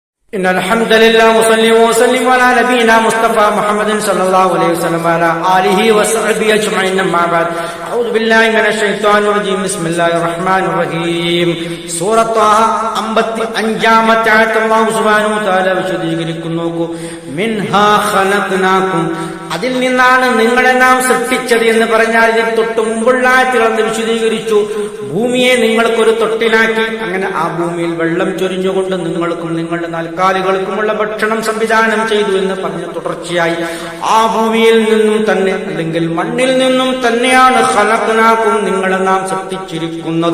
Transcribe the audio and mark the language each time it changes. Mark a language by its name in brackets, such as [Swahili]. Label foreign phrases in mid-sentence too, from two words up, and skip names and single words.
[Arabic] إن الحمد لله وصلي وسلم على نبينا مصطفى محمد صلى الله عليه وسلم وعلى آله وصحبه أجمعين أما بعد أعوذ بالله من الشيطان الرجيم بسم الله الرحمن الرحيم [Malayalam] സൂറത്ത് ത്വാഹ 55-ാമത്തെ ആയത്ത് [Arabic] الله سبحانه وتعالى [Malayalam] വിശദീകരിക്കുന്നു. [Arabic] منها خلقناكم, [Malayalam] അതിൽ നിന്നാണ് നിങ്ങളെ നാം സൃഷ്ടിച്ചത് എന്ന് പറഞ്ഞാൽ ഇതിന് തൊട്ട് മുമ്പുള്ള ആയത്തുകളെന്ന് വിശദീകരിച്ചു. ഭൂമിയെ നിങ്ങൾക്കൊരു തൊട്ടിലാക്കി, അങ്ങനെ ആ ഭൂമിയിൽ വെള്ളം ചൊരിഞ്ഞുകൊണ്ട് നിങ്ങൾക്കും നിങ്ങളുടെ നാൽക്കാലികൾക്കുമുള്ള ഭക്ഷണം സംവിധാനം ചെയ്തു എന്ന് പറഞ്ഞ തുടർച്ചയായി ആ ഭൂമിയിൽ നിന്നും തന്നെ അല്ലെങ്കിൽ മണ്ണിൽ നിന്നും തന്നെയാണ് ഖലഖ്നാകും നിങ്ങളെ നാം സൃഷ്ടിച്ചിരിക്കുന്നത്.